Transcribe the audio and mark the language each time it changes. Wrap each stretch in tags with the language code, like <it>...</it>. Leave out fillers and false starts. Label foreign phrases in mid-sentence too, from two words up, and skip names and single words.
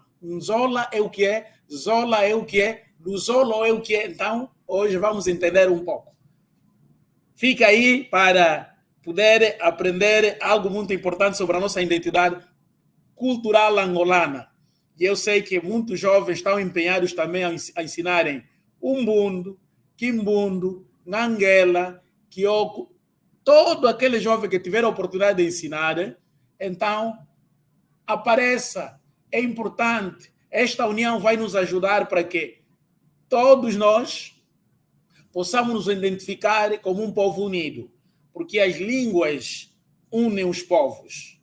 <pt>Zola é o que é, zola é o que é, luzolo é o que é. Então hoje vamos entender um pouco. Fica aí para poder aprender algo muito importante sobre a nossa identidade cultural angolana. E eu sei que muitos jovens estão empenhados também a ensinarem umbundo, quimbundo, nhanguela, quioko, todo aquele jovem que tiver a oportunidade de ensinar, então apareça. É importante. Esta união vai nos ajudar para que todos nós possamos nos identificar como um povo unido, porque as línguas unem os povos.</pt>